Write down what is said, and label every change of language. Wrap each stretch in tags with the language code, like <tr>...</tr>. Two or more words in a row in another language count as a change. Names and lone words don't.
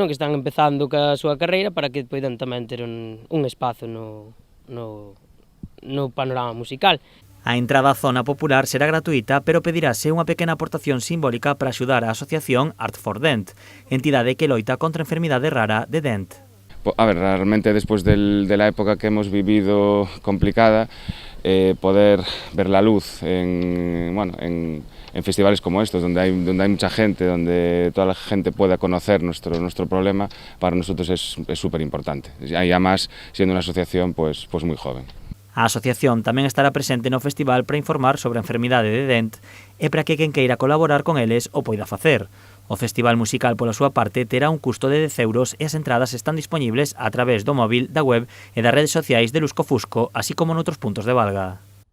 <gl>Que están empezando ca súa carreira para que poidan tamén ter un espazo no panorama musical. A entrada á zona popular será gratuita, pero pedirase unha pequena aportación simbólica para axudar a asociación Art for Dent, entidade que loita contra a enfermidade rara de Dent.</gl> <es>A ver, realmente</es> <gl>despois de</gl> <es>la época que hemos vivido complicada, poder ver la luz en festivales como estos, donde hay mucha gente, donde toda la gente pueda conocer nuestro problema, para nosotros es súper importante. Y además, siendo una asociación pues muy joven.</es> <gl>A asociación tamén estará presente no festival para informar sobre a enfermidade de Dent e para que quen queira colaborar con eles o poida facer. O festival musical, pola súa parte, terá un custo de 10 euros e as entradas están disponibles a través do móvil, da web e das redes sociais de Lusco Fusco, así como noutros puntos de Valga.</gl>